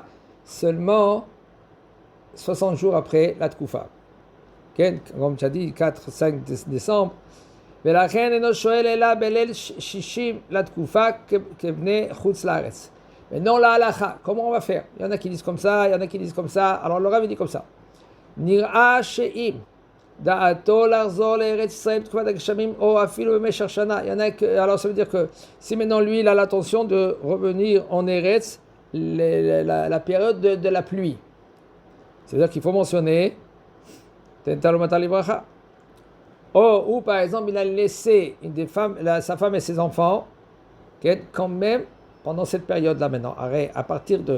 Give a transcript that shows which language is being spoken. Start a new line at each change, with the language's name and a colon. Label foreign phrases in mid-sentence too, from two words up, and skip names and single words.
French: Seulement 60 jours après la Tkoufa. Comme tu as dit, 4-5 décembre. Mais maintenant la halacha, comment on va faire? Il y en a qui disent comme ça, il y en a qui disent comme ça. Alors le Rav dit comme ça.
Hebrew: נראה שאם דעתו לחזור לארץ ישראל תקופת הגשמים או אפילו במשך שנה.
French: Il y en a alors ça veut dire que si maintenant lui il a l'intention de revenir en Eretz la période de la pluie, c'est-à-dire qu'il faut mentionner ou par exemple il a laissé sa femme et ses enfants quand même, pendant cette période-là maintenant, à partir de...